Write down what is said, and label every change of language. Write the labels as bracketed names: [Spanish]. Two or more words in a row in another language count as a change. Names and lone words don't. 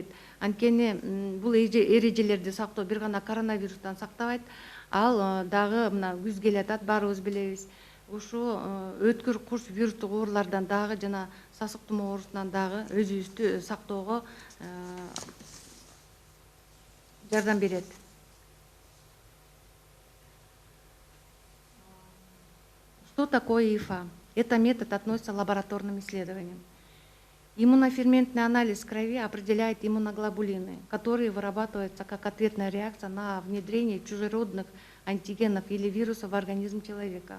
[Kyrgyz] Анткени бул эрежелерди сактоо бир гана коронавирустан сактабайт, ал дагы мына күз келатат, баарыбыз билебиз. Ушу өткүр курс вирустук оорулардан дагы жана сасык тумоо оорусунан дагы өзүбүздү сактоого жардам берет. [Russian] Что такое ИФА? Это метод относится к лабораторным исследованиям. Иммуноферментный анализ крови определяет иммуноглобулины, которые вырабатываются как ответная реакция на внедрение чужеродных антигенов или вирусов в организм человека.